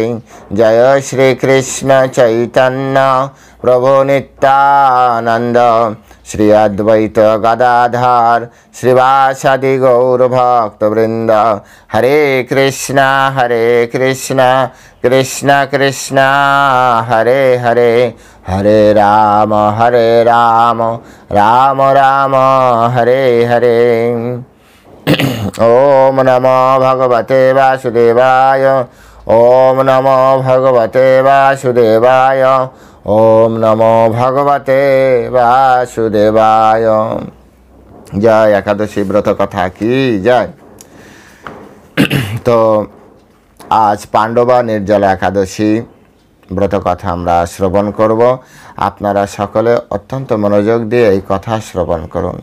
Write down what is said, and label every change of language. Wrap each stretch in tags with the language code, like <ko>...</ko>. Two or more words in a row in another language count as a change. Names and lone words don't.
<bn>জয় শ্রীকৃষ্ণ চৈতন্য প্রভু নিত্যানন্দ শ্রী অদ্বৈত গদাধর শ্রীবাসাদি গৌরভক্তবৃন্দ।</bn> <sa>হরে কৃষ্ণ কৃষ্ণ কৃষ্ণ হরে হরে, হরে রাম রাম রাম হরে হরে। ওম নমো ভগবতে বাসুদেবায়, ওম নমো ভগবতে বাসুদেবায়, ওম নমো ভগবতে বাসুদেবায়।</sa> <bn>জয় একাদশী ব্রত কথা কি জয়। তো আজ পাণ্ডবা নির্জলা একাদশী ব্রত কথা আমরা শ্রবণ করব। আপনারা সকলে অত্যন্ত মনোযোগ দিয়ে এই কথা শ্রবণ করুন।</bn>